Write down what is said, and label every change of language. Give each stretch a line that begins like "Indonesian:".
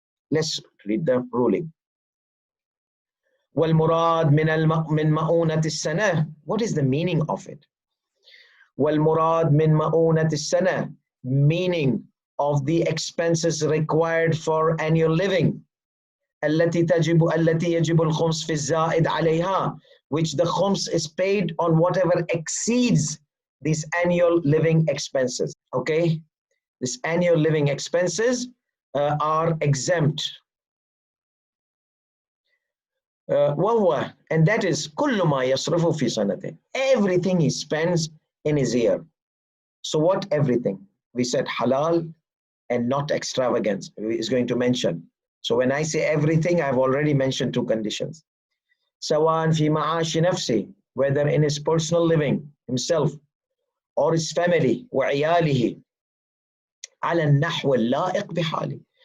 English: Let's read the ruling.
Arabic: وَالْمُرَادْ مِنْ مَؤُونَةِ السَّنَةِ.
English: What is the meaning of it?
Arabic: وَالْمُرَادْ مِنْ مَؤُونَةِ السَّنَةِ.
English: Meaning of the expenses required for annual living.
Arabic: التي يجب الخمس في الزائد عليها.
English: Which the khums is paid on whatever exceeds these annual living expenses. Okay? These annual living expenses are exempt. And that is
Arabic: كل ما يصرف في سنته.
English: Everything he spends in his year. So what everything? We said halal and not extravagance is going to mention. So when I say everything, I've already mentioned two conditions.
Arabic: سواء في معاش نفسه,
English: whether in his personal living, himself, or his family,
Arabic: وعياله, على النحو اللائق بحاله.